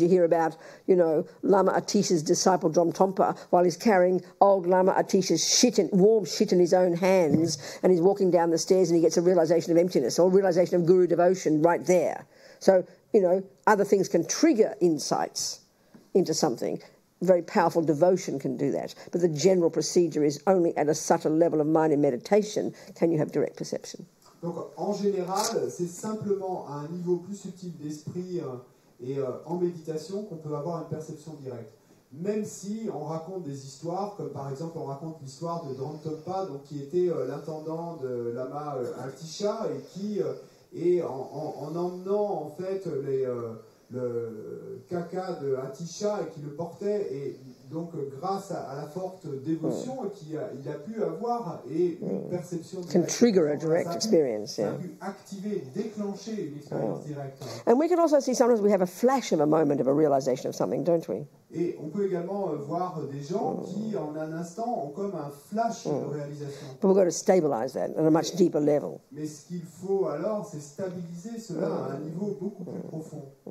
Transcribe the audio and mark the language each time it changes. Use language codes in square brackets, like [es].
[en] You hear about, Lama Atisha's disciple Dromtompa, while he's carrying old Lama Atisha's warm shit in his own hands, and he's walking down the stairs and he gets a realization of emptiness or a realization of guru devotion right there. So, other things can trigger insights into something. Very powerful devotion can do that. But the general procedure is only at a subtle level of mind in meditation can you have direct perception. [fr] Donc, en général, c'est simplement à un niveau plus subtil d'esprit et en méditation qu'on peut avoir une perception directe. Même si on raconte des histoires, comme par exemple on raconte l'histoire de Dromtompa, donc qui était l'intendant de Lama Atisha et qui, en emmenant en fait le caca de Atisha et qui le portait, et donc grâce à la forte dévotion qu'il a pu avoir et une perception [en] Can [fr] directe, [en] trigger a direct experience, [fr] ça a [en] yeah. [fr] pu activer, déclencher une expérience directe. [en] And we can also see sometimes we have a flash of a moment of a realization of something, don't we? [fr] Et on peut également voir des gens qui en un instant ont comme un flash de réalisation. [en] But we've got to stabilize that at a much deeper level. [fr] Mais ce qu'il faut alors, c'est stabiliser cela à un niveau beaucoup plus profond.